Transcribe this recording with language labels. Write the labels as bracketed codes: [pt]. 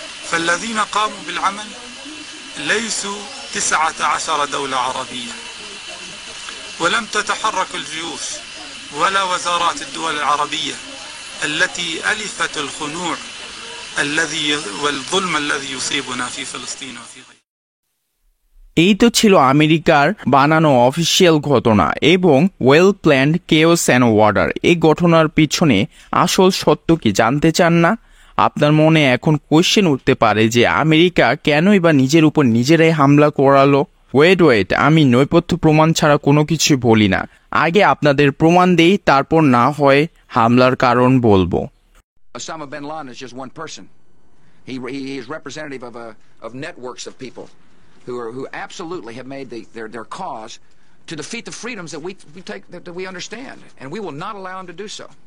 [ar] فالذين قاموا بالعمل ليسوا 19 دولة عربية، ولم تتحرك الجيوش ولا وزارات الدول العربية التي ألفت الخنوع الذي والظلم الذي يصيبنا في فلسطين وفي غيرها. [bn] এই তো ছিল আমেরিকার বানানো অফিসিয়াল ঘটনা এবং [en] Well planned chaos and order. [bn] এই ঘটনার পিছনে আসল সত্য কি জানতে চান না? আপনার মনে এখন কোয়েশ্চেন উঠতে পারে যে আমেরিকা কেনই বা নিজের উপর নিজেরাই হামলা করালো। ওয়েট, আমি নৈপথ্য প্রমাণ ছাড়া কোনো কিছুই বলি না। আগে আপনাদের প্রমাণ দেই, তারপর না হয় হামলার কারণ বলবো। [en] Osama bin Laden is just one person. He is representative of networks of people who absolutely have made their cause to defeat the freedoms that we take that we understand, and we will not allow him to do so.